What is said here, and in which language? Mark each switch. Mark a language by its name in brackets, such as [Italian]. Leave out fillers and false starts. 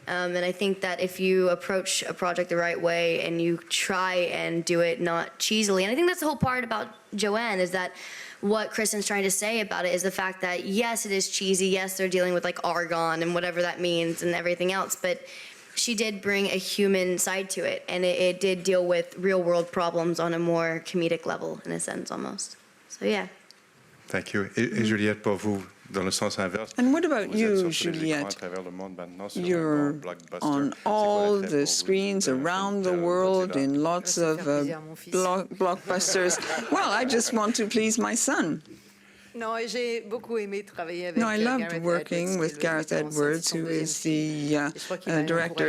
[English] And I think that if you approach a project the right way and you try and do it not cheesily, and I think that's the whole part about Joanne, is that what Kristen's trying to say about it is the fact that, yes, it is cheesy, yes, they're dealing with like argon and whatever that means and everything else, but she did bring a human side to it, and it did deal with real world problems on a more comedic level, in a sense, almost. So yeah. Thank you. [French] Et Juliette, pour vous, dans le sens inverse. [English] And what about you, Juliette? You're on all the screens around the world in lots of blockbusters. Well, I just want to please my son. No, I loved working with Gareth Edwards, who is the director.